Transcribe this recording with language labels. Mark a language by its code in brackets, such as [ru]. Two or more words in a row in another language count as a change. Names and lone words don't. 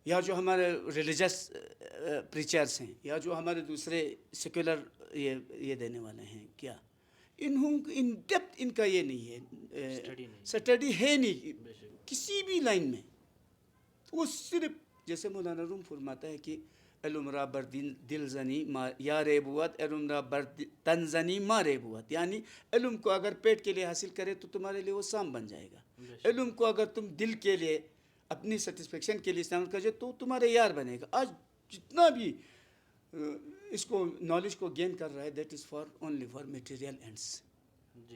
[ur] یا جو ہمارے [en] religious preachers [ur] ہیں یا جو ہمارے دوسرے سیکولر یہ دینے والے ہیں, کیا انہوں [en] in depth [ur] ان کا یہ نہیں ہے, سٹڈی ہے نہیں بے شک. کسی بھی لائن میں. وہ صرف جیسے مولانا روم فرماتا ہے کہ [fa] علم را بر دل زنی یا ریبوت, علم را بر تن زنی ما ریبوت. [ur] یعنی علم کو اگر پیٹ کے لیے حاصل کرے تو تمہارے لیے وہ سام بن جائے گا. علم کو اگر تم دل کے لیے اپنی سیٹسفیکشن کے لیے استعمال کرے تو تمہارے یار بنے گا. آج جتنا بھی اس کو نالج کو گین کر رہا ہے [en] that is for only for material ends. [ur] جی